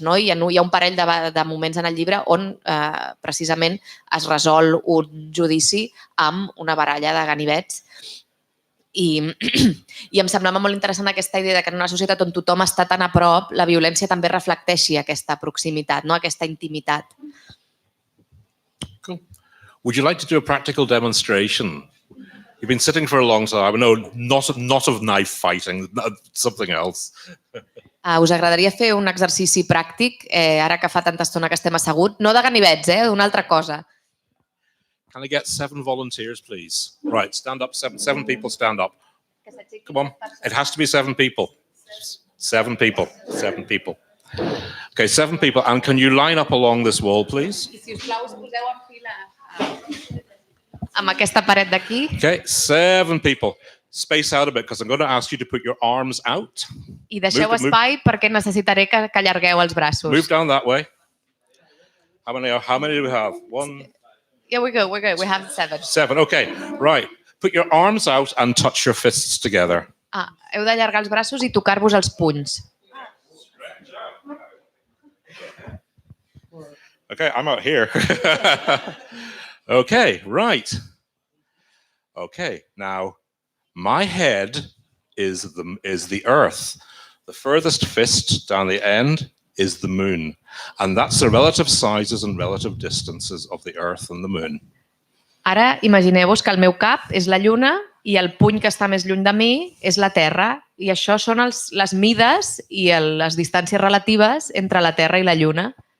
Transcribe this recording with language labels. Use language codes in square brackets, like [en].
[ca] Hi ha un parell de moments en el llibre on precisament es resol un judici amb una baralla de ganivets. I em semblava molt interessant aquesta idea que en una societat on tothom està tan a prop, la violència també reflecteixi aquesta proximitat, aquesta intimitat. [en] Cool. Would you like to do a practical demonstration? You've been sitting for a long time. No, not of knife fighting, something else. [ca] Us agradaria fer un exercici pràctic, ara que fa tanta estona que estem asseguts? No de ganivets, d'una altra cosa. [en] Can I get 7 volunteers, please? Right, stand up. 7 people stand up. Come on. It has to be 7 people. 7 people. 7 people. Okay, 7 people. And can you line up along this wall, please? [ca] I si us plau, us poseu en fila amb aquesta paret d'aquí. [en] Okay, 7 people. Space out a bit because I'm going to ask you to put your arms out. [ca] I deixeu espai perquè necessitaré que allargueu els braços. [en] Move down that way. How many do we have? 1. Yeah, we're good. We have 7. 7, okay. Right. Put your arms out and touch your fists together. [ca] Heu d'allargar els braços i tocar-vos els punys. [en] Okay, I'm out here. Okay, right. Okay, now my head is the Earth. The furthest fist down the end is the moon. And that's the relative sizes and relative distances of the Earth and the moon. [ca] Ara imagineu-vos que el meu cap és la Lluna i el puny que està més lluny de mi és la Terra. I això són les mides i les distàncies relatives entre la Terra i la Lluna.